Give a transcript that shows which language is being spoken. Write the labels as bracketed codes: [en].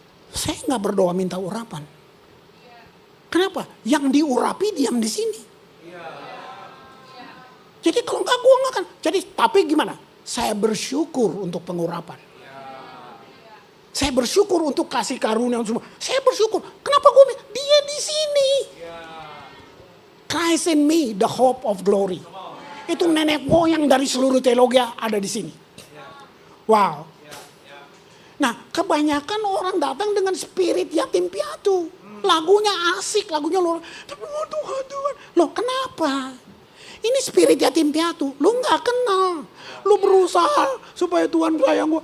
[id] Saya nggak berdoa minta urapan. Kenapa? Yang diurapi diam di sini. Jadi kalau enggak gue nggak akan. Jadi tapi gimana? Saya bersyukur untuk pengurapan. Saya bersyukur untuk kasih karunia semua. Saya bersyukur. Kenapa gue? Dia di sini. [en] Christ in me, the hope of glory. [id] Itu nenek moyang dari seluruh teologi ada di sini. Wow. Nah, kebanyakan orang datang dengan spirit yatim piatu. Lagunya asik, lagunya luar. Tapi Tuhan. Loh kenapa? Ini spirit yatim piatu. Lu gak kenal. Lu berusaha supaya Tuhan sayang gue.